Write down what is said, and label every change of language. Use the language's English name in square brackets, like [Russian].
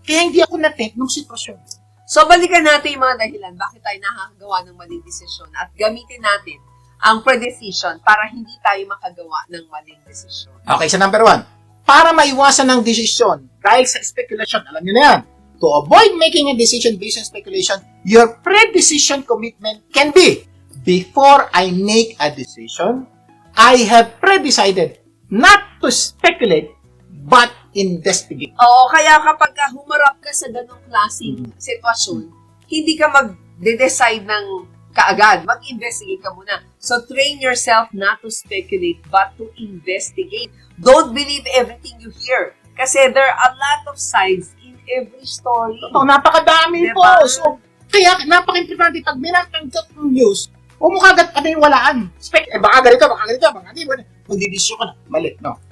[Filipino] Kaya hindi ako na-tempt nung sitwasyon. So, balikan natin yung mga dahilan bakit tayo nakagawa ng maling desisyon at gamitin natin ang pre-decision para hindi tayo makagawa ng maling desisyon. Okay, sa number 1. Para maiwasan ng desisyon dahil sa speculation, alam niyo na yan. [English] To avoid making a decision based on speculation, your pre-decision commitment can be, before I make a decision, I have pre-decided not to speculate, but investigate. [Filipino] Oo, kaya kapag humarap ka sa ganong klaseng sitwasyon, hindi ka mag-decide ng kaagad. Mag-investigate ka muna. [English] So, train yourself not to speculate, but to investigate. Don't believe everything you hear. Kasi there are a lot of sides in every story. [Filipino] Ito, napakadami Diba? po. So, kaya napaka-importante, pag may natanggap ng news, huwag mo kagad walaan. Baka ganito, baka ganito. Magdidisyo ka na. Mali, no?